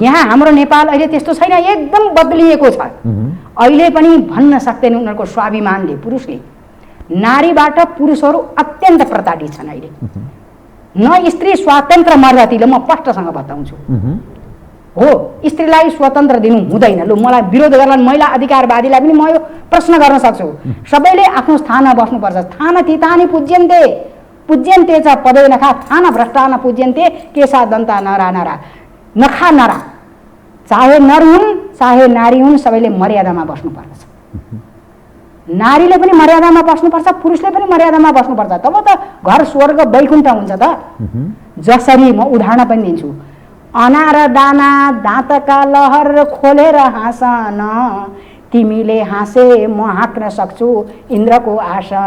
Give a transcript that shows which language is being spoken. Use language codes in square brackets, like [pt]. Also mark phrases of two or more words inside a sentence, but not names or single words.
[ne] यहाँ हाम्रो नेपाल अहिले त्यस्तो छैन, एकदम बदलिएको छ। अहिले पनि भन्न सक्दैन उनीहरूको स्वाभिमानले, पुरुषले नारीबाट पुरुषहरू अत्यन्त प्रताडित छन्। अहिले न स्त्री स्वतन्त्र मर्दतीले म स्पष्टसँग बताउँछु हो, स्त्रीलाई स्वतन्त्र दिनु हुँदैन। लु मलाई विरोध गर्न महिला अधिकारवादीलाई पनि म यो प्रश्न गर्न सक्छु, सबैले आफ्नो स्थानमा बस्नुपर्छ। [sa] स्थान तितानि पूज्यन्ते पूज्यन्ते च पदे नखा स्थान भ्रष्टा न पूज्यन्ते केशा दन्ता नरा नरा नखा नरा। [ne] चाहे नर हुन् चाहे नारी हुन् सबैले मर्यादामा बस्नुपर्दछ। नारीले पनि मर्यादामा बस्नुपर्छ, पुरुषले पनि मर्यादामा बस्नुपर्छ, तब त घर स्वर्ग वैकुण्ठ हुन्छ त। जसरी म उदाहरण पनि दिन्छु, अनार दाना दाँतका लहर खोलेर हाँसन, तिमीले हाँसे म हाँक्न सक्छु इन्द्रको आसन।